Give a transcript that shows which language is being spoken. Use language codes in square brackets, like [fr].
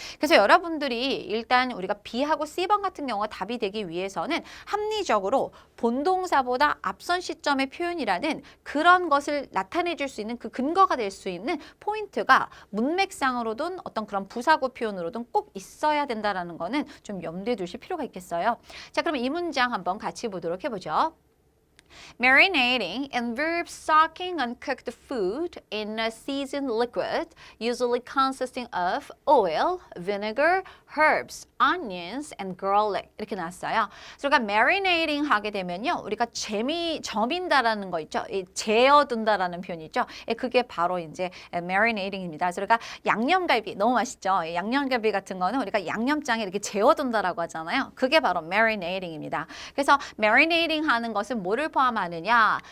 [ko] 그래서 여러분들이 일단 우리가 B하고 C번 같은 경우가 답이 되기 위해서는 합리적으로 본동사보다 앞선 시점의 표현이라는 그런 것을 나타내 줄 수 있는 그 근거가 될 수 있는 포인트가 문맥상으로든 어떤 그런 부사구 표현으로든 꼭 있어야 된다는 거는 좀 염두에 두실 필요가 있겠어요. 자, 그럼 이 문장 한번 같이 보도록 해보죠. [en] Marinating involves soaking uncooked food in a seasoned liquid, usually consisting of oil, vinegar, herbs, onions, and garlic. [ko] 이렇게 나왔어요. 그러니까 marinating 하게 되면요, 우리가 저민다라는 거 있죠. 재어둔다라는 표현이 있죠. 그게 바로 이제 marinating입니다. 그러니까 양념갈비 너무 맛있죠. 양념갈비 같은 거는 우리가 양념장에 이렇게 재워둔다라고 하잖아요. 그게 바로 marinating입니다. 그래서 marinating 하는 것은 뭐를 포함하느냐?